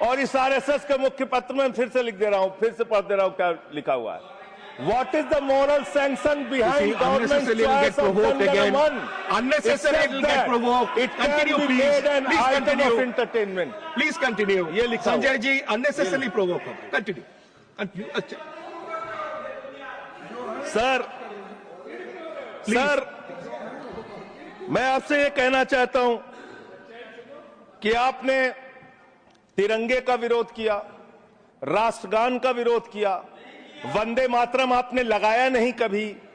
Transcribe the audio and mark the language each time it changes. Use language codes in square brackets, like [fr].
[hi] और इस आरएसएस के मुख्य पत्र में फिर से लिख दे रहा हूं, फिर से पढ़ दे रहा हूं क्या लिखा हुआ है। [en] What is the moral sanction behind government's choice of Jan Gana Man? Unnecessary, it will get provoked. It can be made an item of entertainment. Please continue. [hi] ये लिखा हुआ है। Sanjay ji, [en] unnecessarily provoke. Continue. [hi] अच्छा सर, मैं आपसे ये कहना चाहता हूं कि आपने तिरंगे का विरोध किया, राष्ट्रगान का विरोध किया, वंदे मातरम आपने लगाया नहीं कभी।